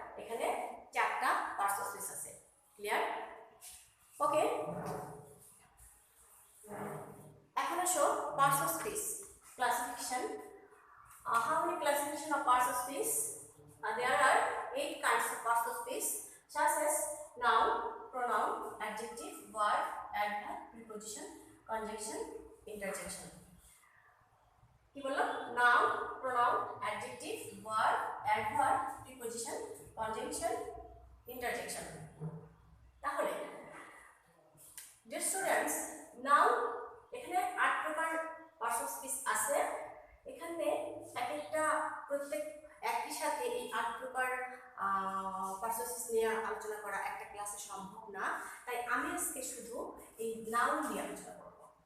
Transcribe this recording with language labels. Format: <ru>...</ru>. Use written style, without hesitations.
<bn>এখানে 4টা parts of speech আছে। ক্লিয়ার? ওকে, এখন আসো parts of speech classification.</bn> <en>How many classification of parts of speech? There are 8 kinds of parts of speech, such as noun, pronoun, adjective, verb, adverb, preposition, conjunction, interjection.</en> <bn>কি বললাম?</bn> <en>noun, pronoun, adjective, verb, adverb, preposition, conjunction, interjection.</en> <bn>তাহলে</bn> <en>dear students,</en> <bn>noun এখানে 8 প্রকার parts of speech আছে। এখানে প্রত্যেক একই সাথে এই 8 প্রকার পার্টস অফ স্পিচ নিয়ে আলোচনা করা একটা ক্লাসে সম্ভব না, তাই আমি আজকে শুধু এই নাউন নিয়ে আলোচনা করব।</bn>